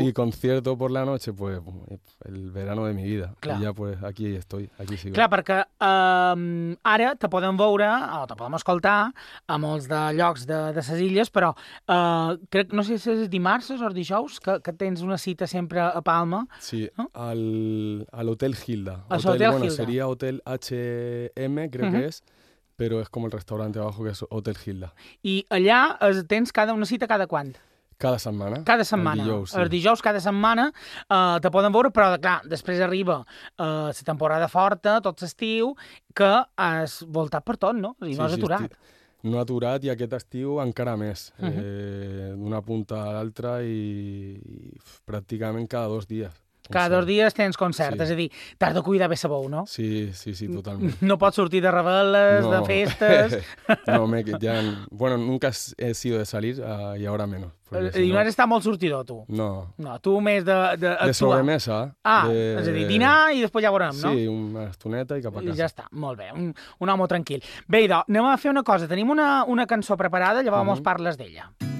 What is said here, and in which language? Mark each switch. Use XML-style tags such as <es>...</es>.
<es>I concierto por la noche, pues el verano de mi vida.</es> <ca>Clar. I ja,</ca> <es>pues aquí estoy, aquí sigo.</es> <ca>Clar, perquè ara te podem veure, o te podem escoltar, a molts de llocs de ses illes, però crec, no sé si és dimarts o dijous, que tens una cita sempre a Palma. Sí, a l'Hotel Gilda. A l'Hotel Gilda. Bueno, seria Hotel HM, crec que és. Però és com el restaurant abajo, que és Hotel Gilda. I allà tens una cita cada quant? Cada setmana. Cada setmana. El dijous, sí. El dijous, cada setmana, te poden veure, però, clar, després arriba la temporada forta, tot l'estiu, que has voltat per tot, no? I sí, no has aturat. No ha aturat, i aquest estiu encara més. D'una punta a l'altra i pràcticament cada 2 dies. Cada 2 dies tens concert, sí. És a dir, t'has de cuidar bé sa bou, no? Sí, totalment. No pots sortir de rebel·les, no. De festes...</ca> <es>No, bueno, nunca he sido de salir y ahora menos.</es> <ca>I no has estat molt sortidor, tu? No. No, tu més d'actuar. De sobremesa. Ah, és a dir, dinar i després ja veurem, no? Sí, una estoneta i cap a casa. I ja està, molt bé, un home tranquil. Bé, idò, anem a fer una cosa. Tenim una cançó preparada, llavors parles d'ella.</ca>